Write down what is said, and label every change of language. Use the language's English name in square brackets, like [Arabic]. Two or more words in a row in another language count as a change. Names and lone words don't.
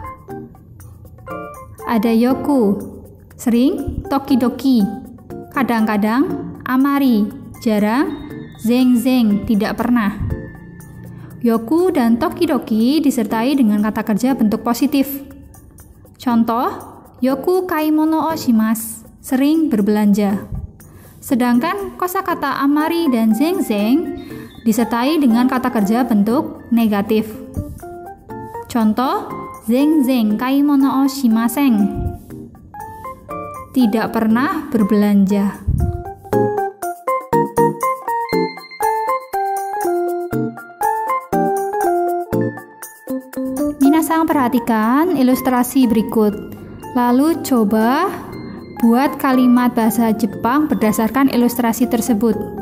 [Indonesian] Ada yoku, sering, tokidoki, kadang-kadang, amari, jarang, zeng-zeng, tidak pernah. Yoku dan tokidoki disertai dengan kata kerja bentuk positif. Contoh, [Japanese] よく 買い物 を します, [Indonesian] sering berbelanja. Sedangkan kosakata amari dan zeng-zeng disertai dengan kata kerja bentuk negatif. Contoh, [Japanese] 全然 買い物 を しません. [Indonesian] Tidak pernah berbelanja. Minasang perhatikan ilustrasi berikut. Lalu coba buat kalimat bahasa Jepang berdasarkan ilustrasi tersebut.